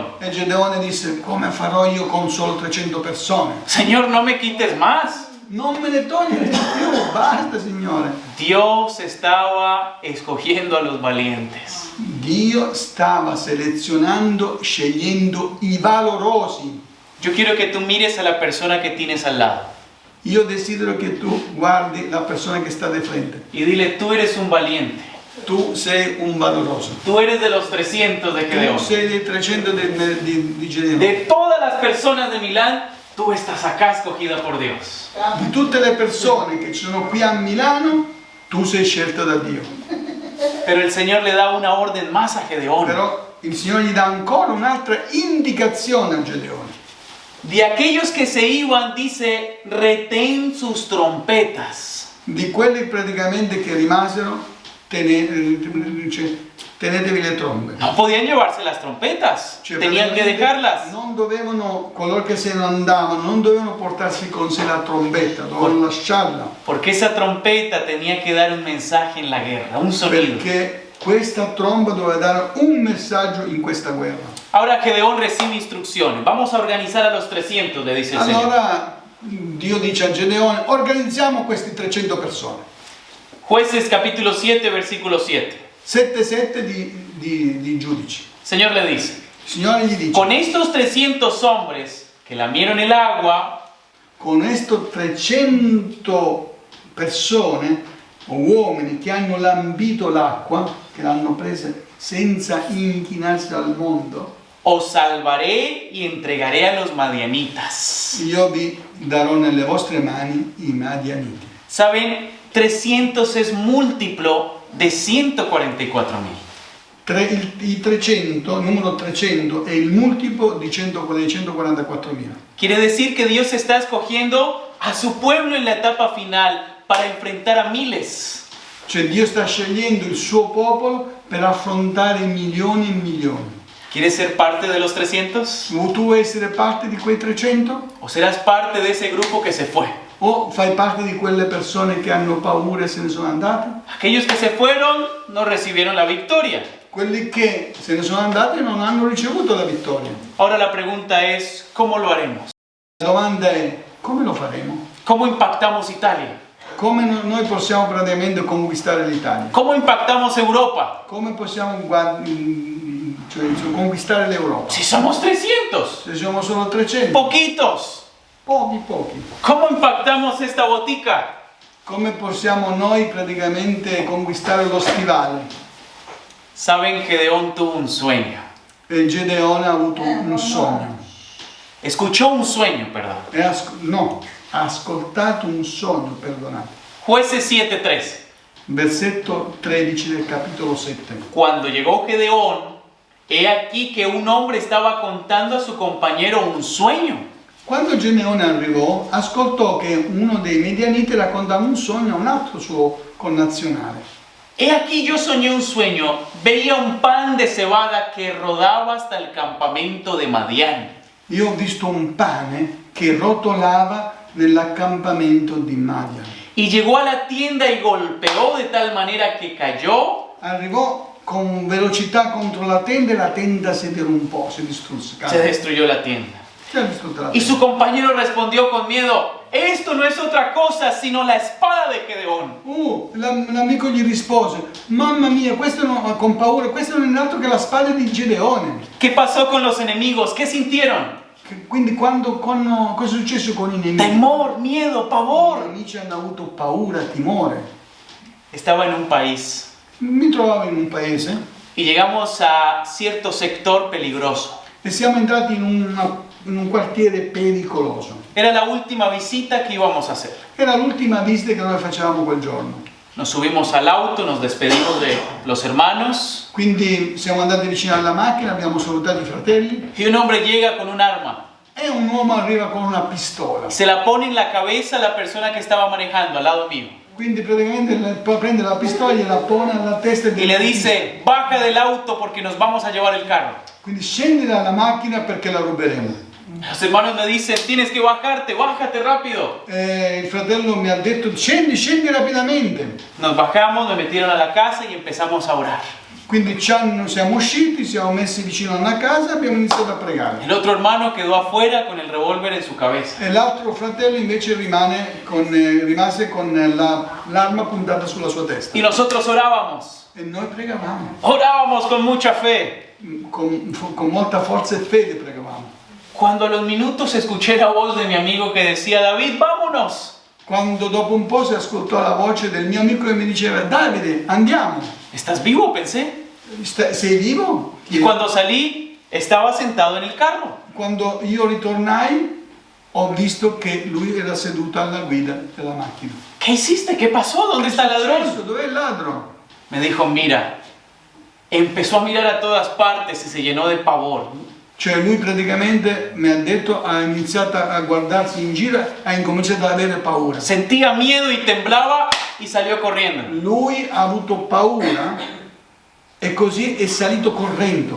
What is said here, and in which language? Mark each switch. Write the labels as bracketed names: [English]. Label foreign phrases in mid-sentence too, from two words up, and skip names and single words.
[Italian] E Gedeone disse: come farò io con solo 300 persone? [Spanish] Señor, no me quites más. [Italian] Non me ne togliere di più, basta, Signore. [Spanish] Dios estaba escogiendo a los valientes. [Italian] Dio stava selezionando, scegliendo i valorosi. [Spanish] Yo quiero que tú mires a la persona que tienes al lado [Italian] Io desidero che tu guardi la persona che sta di fronte. [Spanish] y dile, tú eres un valiente. [Italian] Tu sei un valoroso. [Spanish] Tú eres de los 300 de [Italian] Tu [Spanish] Gedeón. [Italian] sei dei 300 di Gedeone. [Spanish] De todas las personas de Milán, tú estás acá escogida por Dios. [Italian] Di tutte le persone che ci sono qui a Milano, tu sei scelta da Dio. [Spanish] Pero el Señor le da una orden más a Gedeón. [Italian] Però il Signore gli dà ancora un'altra indicazione a Gedeone. [Spanish] De aquellos que se iban, dice, retén sus trompetas. [Italian] Di quelli praticamente che rimasero, tenetevi le trombe. [Spanish] No podían llevarse las trompetas, [Italian] Cioè, [Spanish] tenían que dejarlas. [Italian] non dovevano, coloro che se ne andavano, non dovevano portarsi con sé la trombetta, dovevano lasciarla. [Spanish] Porque esa trompeta tenía que dar un mensaje en la guerra, un sonido. [Italian] Perché questa tromba doveva dare un messaggio in questa guerra. [Spanish] Ahora Gedeón recibe instrucciones. Vamos a organizar a los 300, le dice el Señor. [Italian] Allora Dio dice a Gedeone: organizziamo queste 300 persone. [Spanish] Jueces capítulo 7, versículo 7. [Italian] 7 di giudici. [Spanish] El Señor le dice, [Italian] Il Signore gli dice: [Spanish] con estos 300 hombres que lamieron el agua, [Italian] con questo 300 persone o uomini che hanno lambito l'acqua, che l'hanno presa senza inchinarsi al mondo, [Spanish] os salvaré y entregaré a los madianitas. [Italian] io vi darò nelle vostre mani i Madianiti. [Spanish] ¿Saben? 300 es múltiplo de 144,000. [Italian] I 300, il numero 300 è il multiplo di 144.000. [Spanish] Quiere decir que Dios está escogiendo a su pueblo en la etapa final para enfrentar a miles. [Italian] Cioè Dio sta scegliendo il suo popolo per affrontare milioni e milioni. [Spanish] ¿Quieres ser parte de los 300? [Italian] Tu vuoi essere parte di quei 300? [Spanish] ¿O serás parte de ese grupo que se fue? [Italian] O fai parte di quelle persone che hanno paura e se ne sono andate? [Spanish] Aquellos que se fueron no recibieron la victoria. [Italian] Quelli che se ne sono andati non hanno ricevuto la vittoria. [Spanish] Ahora la pregunta es, ¿cómo lo haremos? [Italian] La domanda è: come lo faremo? [Spanish] ¿Cómo impactamos Italia? [Italian] Come noi possiamo praticamente conquistare l'Italia? [Spanish] ¿Cómo impactamos Europa? [Italian] Come possiamo conquistare l'Europa? [Spanish] Si somos 300, [Italian] Se siamo solo 300, [Spanish] poquitos. [Italian] pochi. [Spanish] ¿Cómo impactamos esta botica? [Italian] Come possiamo noi praticamente conquistare lo stivale? [Spanish] Saben, Gedeón tuvo un sueño. [Italian] E Gedeone ha avuto un sogno. [Spanish] Escuchó un sueño, perdón. [Italian] Ha ascoltato un sogno, perdonate. [Spanish] Jueces 7:13. [Italian] versetto 13 del capitolo 7. [Spanish] Cuando llegó Gedeón, he aquí que un hombre estaba contando a su compañero un sueño. [Italian] Quando Gedeone arrivò, ascoltò che uno dei Medianiti raccontava un sogno a un altro suo connazionale. [Spanish] He aquí yo soñé un sueño, veía un pan de cebada que rodaba hasta el campamento de Madián. [Italian] Io ho visto un pane che rotolava nell'accampamento di Madian. [Spanish] Y llegó a la tienda y golpeó de tal manera que cayó. [Italian] Arrivò con velocità contro la tenda si derrumpò, si distrusse. [Spanish] Se destruyó la tienda. [Italian] Si è distrutta la [Spanish] Y [Italian] tenda. [Spanish] su compañero respondió con miedo, esto no es otra cosa sino la espada de Gedeón. [Italian] L'amico gli rispose, mamma mia, questo con paura, questo non è altro che la spada di Gedeone. [Spanish] ¿Qué pasó con los enemigos? ¿Qué sintieron? [Italian] Quindi cosa è successo con i nemici? [Spanish] Temor, miedo, [Italian] I [Spanish] pavor. [Italian] nemici hanno avuto paura, timore. [Spanish] Estaba en un país [Italian] Mi trovavo in un paese [Spanish] y llegamos a cierto sector peligroso. [Italian] e siamo entrati in un quartiere pericoloso. [Spanish] Era la última visita que íbamos a hacer. [Italian] Era l'ultima visita che noi facevamo quel giorno. [Spanish] Nos subimos al auto, nos despedimos de los hermanos [Italian] Quindi siamo andati vicino alla macchina, abbiamo salutato i fratelli [Spanish] y un hombre llega con un arma. [Italian] e un uomo arriva con una pistola. [Spanish] Se la pone en la cabeza a la persona que estaba manejando al lado mío [Italian] Quindi praticamente prende la pistola e la pone alla testa [Spanish] y le dice, baja del auto porque nos vamos a llevar el carro. [Italian] Quindi scendi dalla macchina perché la ruberemo. [Spanish] Los hermanos me dicen, tienes que bajarte, bájate rápido. [Italian] Il fratello mi ha detto scendi rapidamente. [Spanish] Nos bajamos, me metieron a la casa y empezamos a orar. [Italian] Quindi siamo usciti, siamo messi vicino alla casa e abbiamo iniziato a pregare. [Spanish] El otro hermano quedó afuera con el revólver en su cabeza. [Italian] E l'altro fratello invece rimase con l'arma puntata sulla sua testa. [Spanish] Y nosotros orábamos. [Italian] E noi pregavamo. [Spanish] Orábamos con mucha fe. [Italian] Con molta forza e fede pregavamo. [Spanish] Cuando a los minutos escuché la voz de mi amigo que decía, David, vámonos. [Italian] Quando dopo un po' si ascoltò la voce del mio amico che mi diceva Davide, andiamo. [Spanish] ¿Estás vivo? Pensé. [Italian] Sei vivo? [Spanish] Y cuando salí, estaba sentado en el carro. [Italian] Quando io ritornai, ho visto che lui era seduto alla guida della macchina. [Spanish] ¿Qué hiciste? ¿Qué pasó? ¿Dónde está el ladrón? [Italian] Dov'è il ladro? [Spanish] Me dijo, mira, empezó a mirar a todas partes y se llenó de pavor. [Italian] Cioè lui praticamente mi ha detto, ha iniziato a guardarsi in giro, ha incominciato ad avere paura. [Spanish] Sentía miedo y temblaba y salió corriendo. [Italian] Lui ha avuto paura e così è salito correndo,